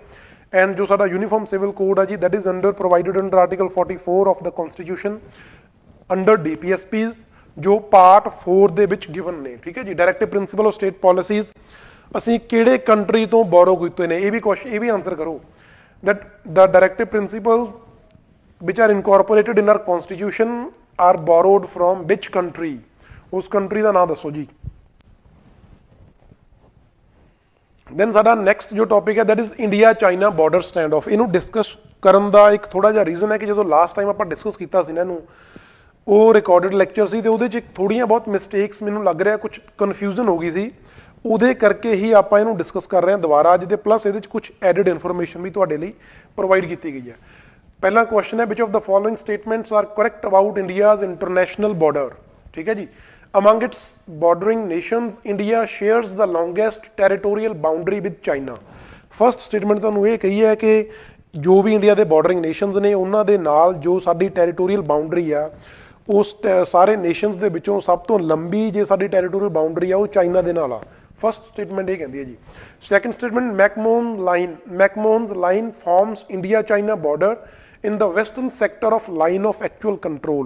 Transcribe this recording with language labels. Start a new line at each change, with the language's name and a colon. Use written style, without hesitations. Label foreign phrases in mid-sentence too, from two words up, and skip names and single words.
English: ਐਂਡ
Punjabi: ਜੋ ਸਾਡਾ
English: uniform civil code
Punjabi: ਹੈ ਜੀ
English: that is under provided under article 44 of the constitution under DPSPs
Punjabi: ਜੋ ਪਾਰਟ 4 ਦੇ ਵਿੱਚ ਗਿਵਨ ਨੇ। ਠੀਕ ਹੈ ਜੀ,
English: Directive Principle of State Policies
Punjabi: ਅਸੀਂ ਕਿਹੜੇ ਕੰਟਰੀ ਤੋਂ ਬੋਰੋ ਕੀਤੇ ਨੇ, ਇਹ ਵੀ ਕੁਐਸਚਨ, ਇਹ ਵੀ ਆਨਸਰ ਕਰੋ।
English: that the directive principles which are incorporated in our constitution are borrowed from which country?
Punjabi: ਉਸ ਕੰਟਰੀ ਦਾ ਨਾਮ ਦੱਸੋ ਜੀ।
English: ਦੈਨ
Punjabi: ਸਾਡਾ ਨੈਕਸਟ ਜੋ ਟੌਪਿਕ ਹੈ
English: that is India China border stand off.
Punjabi: ਇਹਨੂੰ ਡਿਸਕਸ ਕਰਨ ਦਾ ਇੱਕ ਥੋੜਾ ਜਿਹਾ ਰੀਜ਼ਨ ਹੈ ਕਿ ਜਦੋਂ
English: last time
Punjabi: ਆਪਾਂ ਡਿਸਕਸ ਕੀਤਾ ਸੀ ਨਾ ਇਹਨੂੰ, ਉਹ
English: recorded lecture
Punjabi: ਸੀ ਤੇ ਉਹਦੇ 'ਚ ਥੋੜੀਆਂ ਬਹੁਤ ਮਿਸਟੇਕਸ ਮੈਨੂੰ ਲੱਗ ਰਿਹਾ, ਕੁਝ ਕਨਫਿਊਜ਼ਨ ਹੋ ਗਈ ਸੀ, ਉਹਦੇ ਕਰਕੇ ਹੀ ਆਪਾਂ ਇਹਨੂੰ ਡਿਸਕਸ ਕਰ ਰਹੇ ਹਾਂ ਦੁਬਾਰਾ ਅੱਜ ਦੇ, ਪਲੱਸ ਇਹਦੇ 'ਚ ਕੁਝ
English: added information
Punjabi: ਵੀ ਤੁਹਾਡੇ ਲਈ ਪ੍ਰੋਵਾਈਡ ਕੀਤੀ ਗਈ ਹੈ। ਪਹਿਲਾ ਕੁਐਸਚਨ ਹੈ
English: which of the following statements are correct about India's international border.
Punjabi: ਠੀਕ ਹੈ ਜੀ,
English: among its bordering nations India shares the longest territorial boundary with China। first statement
Punjabi: ਤੁਹਾਨੂੰ ਇਹ ਕਹੀ ਹੈ ਕਿ ਜੋ ਵੀ ਇੰਡੀਆ ਦੇ
English: bordering nations
Punjabi: ਨੇ ਉਹਨਾਂ ਦੇ ਨਾਲ ਜੋ ਸਾਡੀ
English: territorial boundary
Punjabi: ਆ, ਉਸ ਸਾਰੇ ਨੇਸ਼ਨਸ ਦੇ ਵਿੱਚੋਂ ਸਭ ਤੋਂ ਲੰਬੀ ਜੇ ਸਾਡੀ
English: territorial boundary
Punjabi: ਆ ਉਹ ਚਾਈਨਾ ਦੇ ਨਾਲ ਆ।
English: first statement
Punjabi: ਇਹ ਕਹਿੰਦੀ ਹੈ ਜੀ।
English: Second statement McMahon's line forms India China border in the western sector of Line of Actual Control.